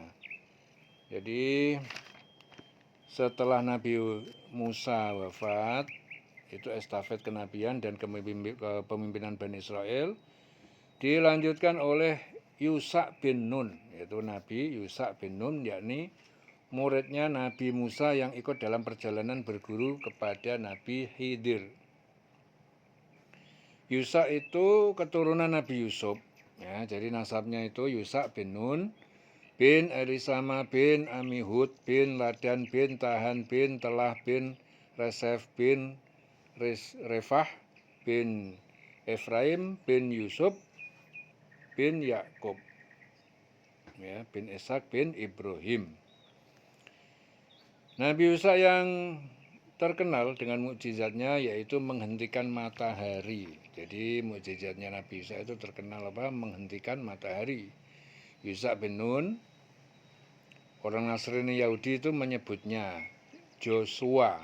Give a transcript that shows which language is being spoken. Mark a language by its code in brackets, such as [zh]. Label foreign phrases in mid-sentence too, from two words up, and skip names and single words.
[id] Jadi setelah Nabi Musa wafat, itu estafet kenabian dan kepemimpinan Bani Israel dilanjutkan oleh Yusha bin Nun, yaitu Nabi Yusha bin Nun, yakni muridnya Nabi Musa yang ikut dalam perjalanan berguru kepada Nabi Khidir. Yusha itu keturunan Nabi Yusuf, ya, jadi nasabnya itu Yusha bin Nun bin Elisama bin Amihud bin Ladan bin Tahan bin Telah bin Resef bin Refah bin Efraim bin Yusuf bin Yakub, ya, bin Ishak bin Ibrahim. Nabi Yusha yang terkenal dengan mukjizatnya yaitu menghentikan matahari. Jadi mukjizatnya Nabi Yusha itu terkenal menghentikan matahari. Yusha bin Nun, orang Nasrani Yahudi itu menyebutnya Joshua.